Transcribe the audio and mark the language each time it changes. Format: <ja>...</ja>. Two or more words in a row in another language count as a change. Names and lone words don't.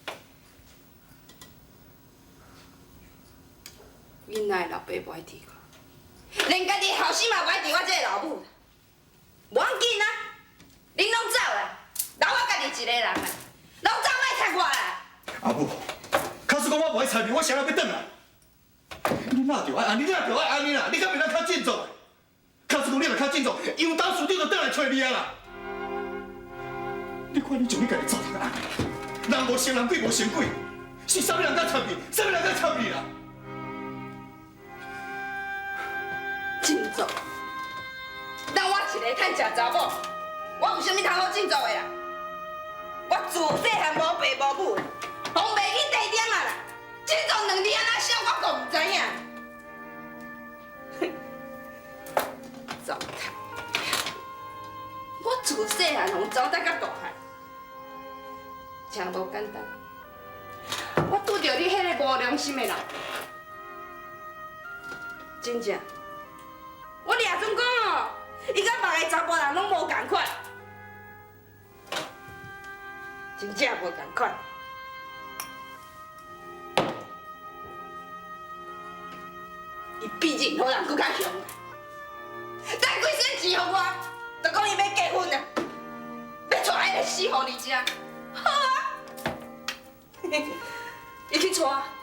<nan>囡仔的老爸不爱治我，连家己的后生嘛不爱治我这个老母。无要紧啊，恁拢走啦，留我家己一个人啦，拢走莫插我啦。阿母。假使讲我无爱插你，我谁人要转来？你哪着爱安尼，你哪着爱安尼啦？你敢袂当较振作？假使讲你若较振作，杨当署长就转来找你啊啦！你看你从你家己走成安尼，人无成人鬼无成鬼，是啥物人敢插你？啥物人敢插你啦？振作？当我一个趁食查某，我有啥物通好振作的啦？我自细汉无爸无母。红袂去地点啊啦！振作2字安怎写，我阁唔知影。糟蹋！我自细汉从走大到大汉， 真无简单。我拄着你迄个无良心的人，真正，我掠准讲哦，伊甲别个查甫人拢无共款，真正无共款。伊比任何人搁较凶，带几身钱互我，就讲伊要结婚啊，要带迄个死狐狸遮，好啊，伊去带。</nan>